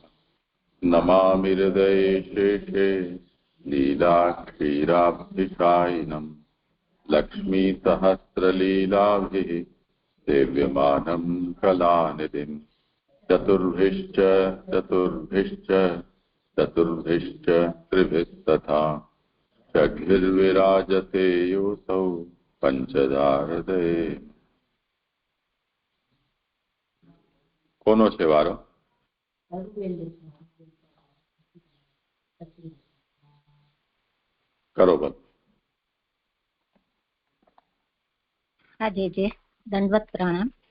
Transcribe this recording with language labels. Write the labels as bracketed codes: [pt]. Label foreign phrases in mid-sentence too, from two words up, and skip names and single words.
[sa] नमामि हृदये शेषे लीलाक्षीराब्धिशायिनम् लक्ष्मीसहस्रलीलाभिः सेव्यमानं कलानिधिम्। चतुर्भिश्च त्रिभिस्तथा षड्भिर्विराजते योऽसौ पंचदाहृदये। [gu] કોનો છે વારો? કરો બસ. હા જે દંડવત પ્રણામ.